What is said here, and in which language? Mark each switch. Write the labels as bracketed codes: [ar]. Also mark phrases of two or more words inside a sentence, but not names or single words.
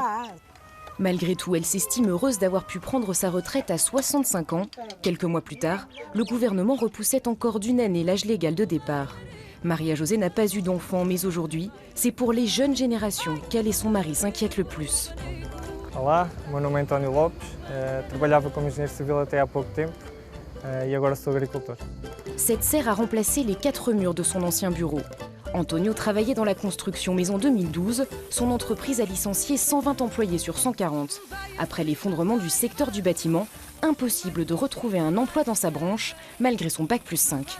[fr] Malgré tout, elle s'estime heureuse d'avoir pu prendre sa retraite à 65 ans. Quelques mois plus tard, le gouvernement repoussait encore d'1 année l'âge légal de départ. Maria José n'a pas eu d'enfant, mais aujourd'hui, c'est pour les jeunes générations qu'elle et son mari s'inquiètent le plus. [pt] Olá, meu nome é António Lopes, trabalhava como engenheiro civil até há pouco tempo e agora sou agricultor. [fr] Cette serre a remplacé les 4 murs de son ancien bureau. Antonio travaillait dans la construction, mais en 2012, son entreprise a licencié 120 employés sur 140. Après l'effondrement du secteur du bâtiment, impossible de retrouver un emploi dans sa branche, malgré son bac+5.